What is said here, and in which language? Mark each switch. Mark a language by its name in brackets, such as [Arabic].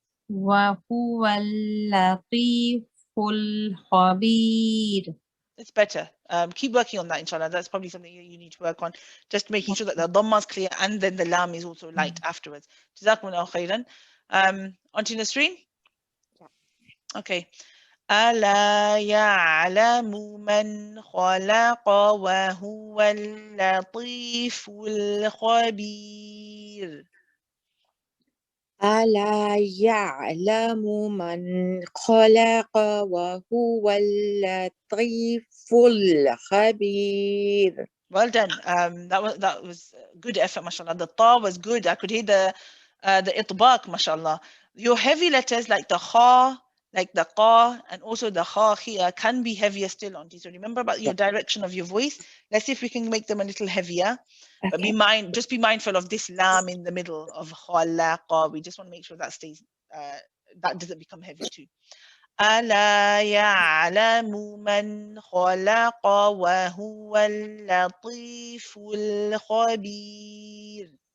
[Arabic] وهو اللطيف الخبير. [English] It's better. Keep working on that, inshallah. That's probably something you need to work on. Just making sure that the dhamma is clear and then the lam is also light afterwards. Jazakumullahu khairan. Onto Nasreen? Yeah. Okay. [Arabic] ألا يعلم من خلق وهو اللطيف الخبير. ألا يعلم من خلق وهو اللطيف الخبير. [English] Well done. That was good effort, mashallah. The ta was good. I could hear the itbaq, mashallah. Your heavy letters like the kha, like the qa, and also the kha here can be heavier still, auntie. So remember about your direction of your voice. Let's see if we can make them a little heavier. But just be mindful of this lam in the middle of khalaqa. We just want to make sure that stays, that doesn't become heavy too. [Arabic] ألا يعلم من خلق وهو اللطيف الخبير.